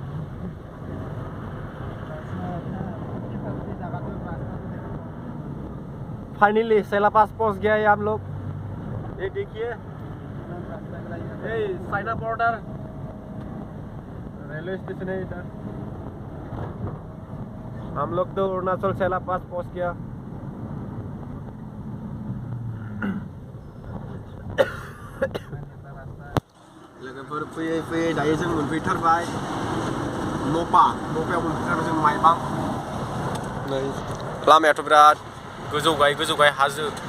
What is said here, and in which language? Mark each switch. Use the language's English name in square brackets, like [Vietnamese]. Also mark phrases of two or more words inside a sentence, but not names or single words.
[Hindi] फाइनली सेला पास पहुंच गया है आप लोग। ये देखिए, ये चाइना बॉर्डर रेलवे स्टेशन है इधर। हम लोग तो अरुणाचल सेला पास पहुंच गया। [Bodo] लोगोफोर फैयै फैयै दायो जों मोनफैथारबाय न'पायाव मोनफैथारबाय जों माइबां। नै लामायाथ' बिराद गोजौ गाहाय हाजो।